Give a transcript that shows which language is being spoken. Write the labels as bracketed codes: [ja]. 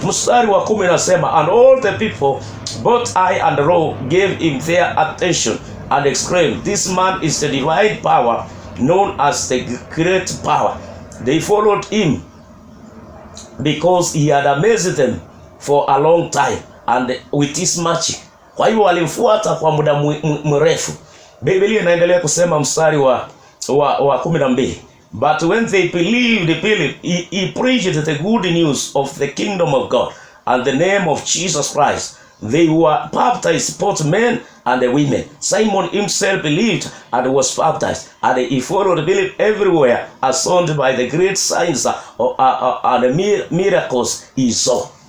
[sw] Mstari wa 10 nasema, [en] and all the people, both I and Ro, gave him their attention and exclaimed, this man is the divine power, known as the great power. They followed him because he had amazed them for a long time and with his magic. [sw] Kwa hivyo walimfuata kwa muda mrefu. Biblia inaendelea kusema mstari wa 12, [en] but when they believed Philip, he preached the good news of the kingdom of God and the name of Jesus Christ. They were baptized, both men and women. Simon himself believed and was baptized, and he followed Philip everywhere, astonished by the great signs and miracles he saw.